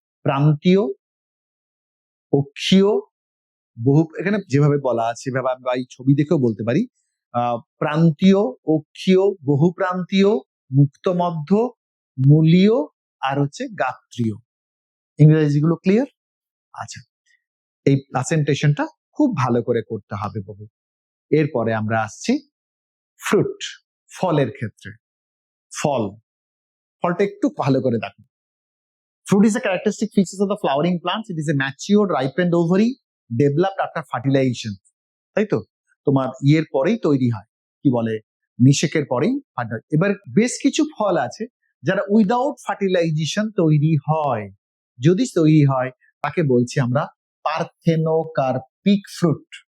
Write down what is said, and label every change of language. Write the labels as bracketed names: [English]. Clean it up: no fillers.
[Bangla] প্রান্তীয়, অক্ষীয়, এখানে যেভাবে বলা আছে সেভাবে আমরা এই ছবি দেখেও বলতে পারি, প্রান্তীয়, অক্ষীয়, বহুপ্রান্তীয়, মুক্তমধ্য, মূলীয়, আর হচ্ছে গাত্রীয়। ইংরেজিগুলো ক্লিয়ার? আচ্ছা, এই প্রেজেন্টেশনটা খুব ভালো করে করতে হবে বাবু। এরপরে আমরা আসছি ফলের ক্ষেত্রে। ফল, ফলটা একটু ভালো করে দেখো। [English] Fruit is a characteristic features of the flowering plants. It is a matured, ripened ovary developed after fertilization. [Bangla] তাই তো, তোমার ইয়ের পরেই তৈরি হয়, কি বলে, নিষেকের পরেই। এবার বেশ কিছু ফল আছে যারা [English] without fertilization [Bangla] তৈরি হয়। যদি তৈরি হয় তাকে বলছি আমরা পার্থেনোকার্পিক ফ্রুট।